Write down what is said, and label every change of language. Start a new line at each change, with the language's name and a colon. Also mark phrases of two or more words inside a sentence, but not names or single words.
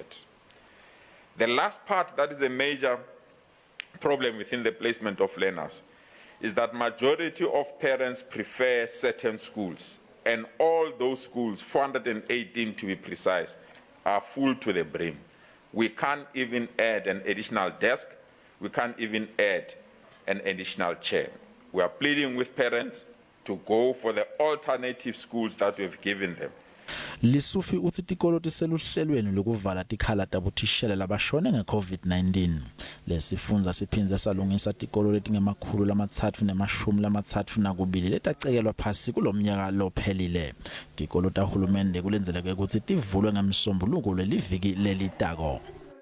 English: The last part that is a major problem within the placement of learners is that majority of parents prefer certain schools, and all those schools, 418 to be precise, are full to the brim. We can't even add an additional desk. We can't even add an additional chair. We are pleading with parents to go for the alternative schools that we've given them.
Swati: Lesufi uthi tikolo tiseluhlelweni lokuvala tikhala tabothishela labashone nge-COVID-19. Lesifundza siphindze salungisa tikolo letingemakhulu lamatsatfu nemashumi lamatsatfu nakubili letacekelwa phasi kulomnyaka lophelile. Tikolo tahulumende kulendzeleke kutsi tivulwe ngeMsombuluko leliviki lelitako.